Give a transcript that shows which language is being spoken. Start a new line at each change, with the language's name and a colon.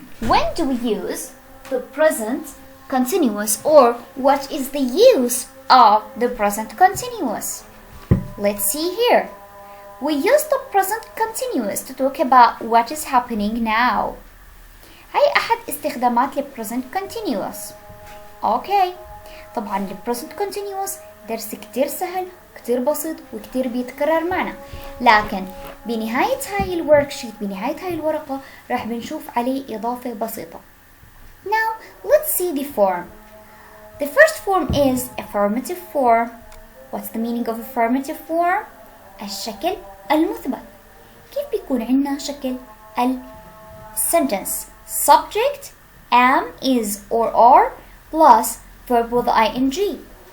English: When do we use the present continuous, or what is the use of the present continuous? Let's see here. We use the present continuous to talk about what is happening now.
Arabic: هاي أحد استخدامات ال present continuous.
English: Okay.
Arabic: طبعا ال present continuous درس كتير سهل، كتير بسيط وكتير بيتكرر معنا، لكن بنهاية هاي الوركشيت، بنهاية هاي الورقة راح بنشوف عليه إضافة بسيطة.
English: Now let's see the form. The first form is affirmative form. What's the meaning of affirmative form?
Arabic: الشكل المثبت. كيف بيكون عندنا شكل
English: sentence subject am, is or are plus verb with ing.